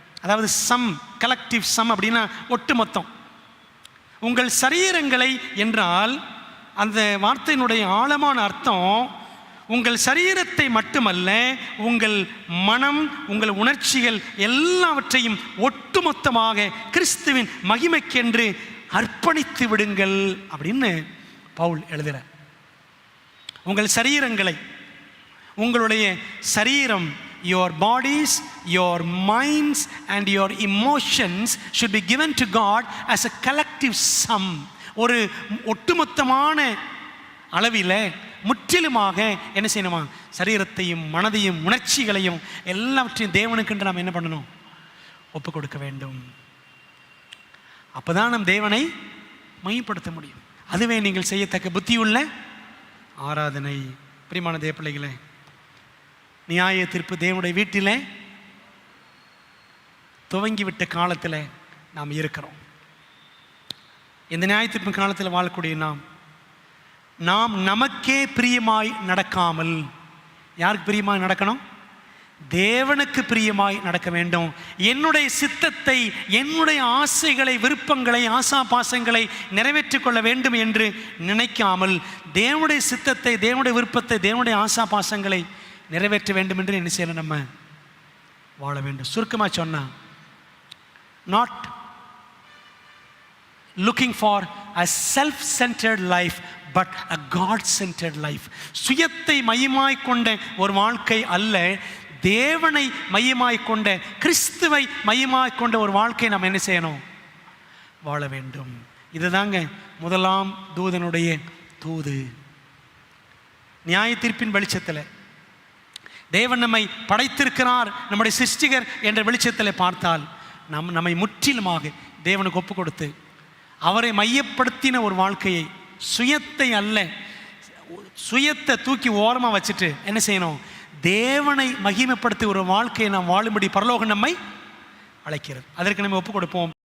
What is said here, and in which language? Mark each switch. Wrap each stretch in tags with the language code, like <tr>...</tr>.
<ta>அதாவது கலெக்டிவ் அப்படின்னா ஒட்டுமொத்தம். உங்கள் சரீரங்களை என்றால் அந்த வார்த்தையினுடைய ஆழமான அர்த்தம் உங்கள் சரீரத்தை மட்டுமல்ல, உங்கள் மனம், உங்கள் உணர்ச்சிகள் எல்லாவற்றையும் ஒட்டுமொத்தமாக கிறிஸ்துவின் மகிமைக்கென்று அர்ப்பணித்து விடுங்கள் அப்படின்னு பவுல் எழுதுகிறார். உங்கள் சரீரங்களை, உங்களுடைய சரீரம்</ta> <en>your bodies, your minds and your emotions should be given to God as a collective sum.</en> <ta>ஒரு ஒட்டுமொத்தமான அளவில் முற்றிலுமாக என்ன செய்யணுமா, சரீரத்தையும் மனதையும் உணர்ச்சிகளையும் எல்லாவற்றையும் தேவனுக்கென்று நாம் என்ன பண்ணணும், ஒப்பு கொடுக்க வேண்டும். அப்போதான் நம் தேவனை மையப்படுத்த முடியும். அதுவே நீங்கள் செய்யத்தக்க புத்தியுள்ள ஆராதனை. பிரியமான தேவ பிள்ளைகளே, நியாய தீர்ப்பு தேவனுடைய வீட்டில் துவங்கிவிட்ட காலத்தில் நாம் இருக்கிறோம். இந்த நியாய தீர்ப்பு காலத்தில் வாழக்கூடிய நாம் நமக்கே பிரியமாய் நடக்காமல், யாருக்கு பிரியமாய் நடக்கணும், தேவனுக்கு பிரியமாய் நடக்க வேண்டும். என்னுடைய சித்தத்தை, என்னுடைய ஆசைகளை, விருப்பங்களை, ஆசாபாசங்களை நிறைவேற்றிக் கொள்ள வேண்டும் என்று நினைக்காமல் தேவனுடைய சித்தத்தை, தேவனுடைய விருப்பத்தை, தேவனுடைய ஆசாபாசங்களை நிறைவேற்ற வேண்டும் என்று என்ன செய்யணும், நம்ம வாழ வேண்டும். சுருக்கமாக சொன்னால்,</ta> <en>not looking for a self-centered life but a God-centered life.</en> <ta>சுயத்தை மையமாய் கொண்ட ஒரு வாழ்க்கை அல்ல, தேவனை மையமாய் கொண்ட, கிறிஸ்துவை மையமாய் கொண்ட ஒரு வாழ்க்கை நாம் என்ன செய்யணும், வாழ வேண்டும். இதுதாங்க முதலாம் தூதனுடைய தூது. நியாய தீர்ப்பின் வெளிச்சத்தில் தேவன் நம்மை படைத்திருக்கிறார், நம்முடைய சிருஷ்டிகர் என்ற வெளிச்சத்தில் பார்த்தால் நம்மை முற்றிலுமாக தேவனுக்கு ஒப்பு கொடுத்து அவரை மையப்படுத்தின ஒரு வாழ்க்கையை, சுயத்தை அல்ல, சுயத்தை தூக்கி ஓரமாக வச்சுட்டு என்ன செய்யணும், தேவனை மகிமைப்படுத்தி ஒரு வாழ்க்கையை நாம் வாழும்படி பரலோகம் நம்மை அழைக்கிறது. அதற்கு நம்ம ஒப்பு கொடுப்போம்.</ta>